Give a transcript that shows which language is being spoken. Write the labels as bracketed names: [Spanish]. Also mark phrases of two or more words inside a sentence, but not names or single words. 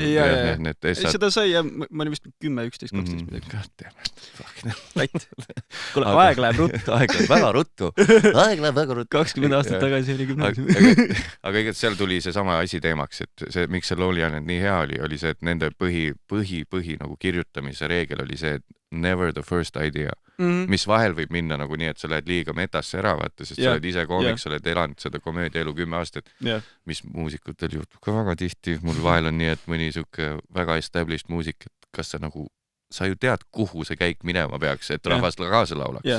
[Estonian] Seda sai ja ma olin vist 10, 11, 12 midagi. Kuule, aeg läheb ruttu. Aeg läheb väga ruttu. 20 aastat tagasi oli gümnaasium. Aga igatahes seal tuli see sama asi teemaks, et see, miks see Lonely Island nii hea oli see, et nende põhi nagu kirjutamise reegel oli see, et [English] never the first idea, [Estonian] mis vahel võib minna nagu nii, et sa lähed liiga metasse ära, vaata, sest sa oled ise koomik, sa oled elanud seda komöödiaelu 10 aastat, mis muusikutel juhtub ka väga tihti. Mul vahel on nii, et mõni siuke väga established muusik, et kas sa nagu sa ju tead, kuhu see käik minema peaks, et rahvas kaasa laulaks.